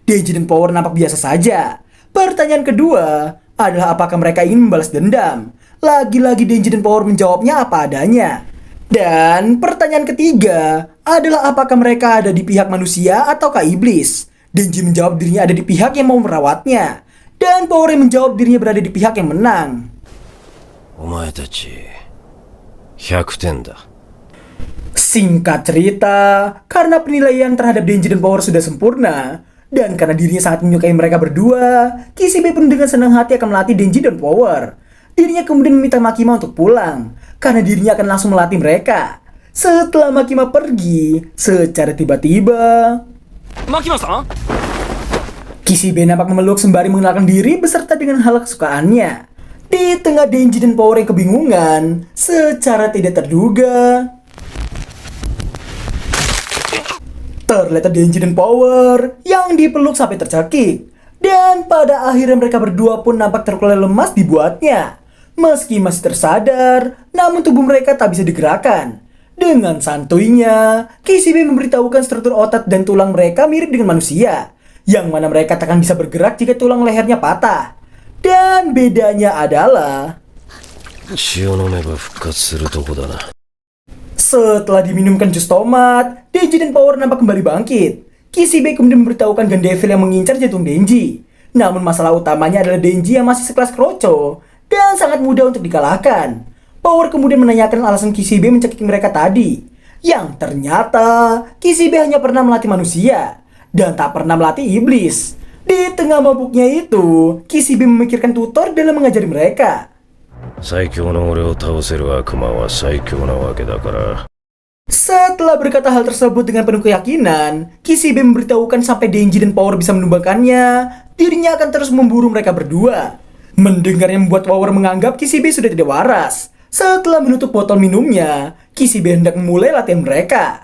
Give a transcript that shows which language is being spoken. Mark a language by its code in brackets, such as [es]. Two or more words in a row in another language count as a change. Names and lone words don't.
[id] Denji dan Power nampak biasa saja. Pertanyaan kedua adalah apakah mereka ingin membalas dendam. Lagi-lagi Denji dan Power menjawabnya apa adanya. Dan pertanyaan ketiga adalah apakah mereka ada di pihak manusia ataukah iblis. Denji menjawab dirinya ada di pihak yang mau merawatnya. Dan Power yang menjawab dirinya berada di pihak yang menang. [ja] お前たち100点だ。 [id] Singkat cerita, karena penilaian terhadap Denji dan Power sudah sempurna, dan karena dirinya sangat menyukai mereka berdua, Kishibe pun dengan senang hati akan melatih Denji dan Power. Dirinya kemudian meminta Makima untuk pulang, karena dirinya akan langsung melatih mereka. Setelah Makima pergi, secara tiba-tiba, [ja] マキマさん [id] Kishibe nampak memeluk sembari mengenalkan diri beserta dengan hal kesukaannya. Di tengah Denji dan Power yang kebingungan, secara tidak terduga, terlihat Denji dan Power yang dipeluk sampai tercekik. Dan pada akhirnya mereka berdua pun nampak terkulai lemas dibuatnya. Meski masih tersadar, namun tubuh mereka tak bisa digerakkan. Dengan santuinya, Kishibe memberitahukan struktur otak dan tulang mereka mirip dengan manusia, yang mana mereka tak akan bisa bergerak jika tulang lehernya patah. Dan bedanya adalah [ja] 血を飲めば復活するとこだな。 [id] setelah diminumkan jus tomat, Denji dan Power nampak kembali bangkit. Kishibe kemudian memberitahukan Gandevil yang mengincar jantung Denji. Namun masalah utamanya adalah Denji yang masih sekelas Kroco dan sangat mudah untuk dikalahkan. Power kemudian menanyakan alasan Kishibe mencekik mereka tadi, yang ternyata Kishibe hanya pernah melatih manusia dan tak pernah melatih iblis. Di tengah mabuknya itu, Kishibe memikirkan tutor dalam mengajari mereka. [ja] 最強の俺を倒せる悪魔は最強なわけだから。 [id] Setelah berkata hal tersebut dengan penuh keyakinan, Kishibe memberitahukan sampai Denji dan Power bisa menumbangkannya, dirinya akan terus memburu mereka berdua. Mendengarnya membuat Power menganggap Kishibe sudah tidak waras. Setelah menutup botol minumnya, Kishibe hendak memulai latihan mereka.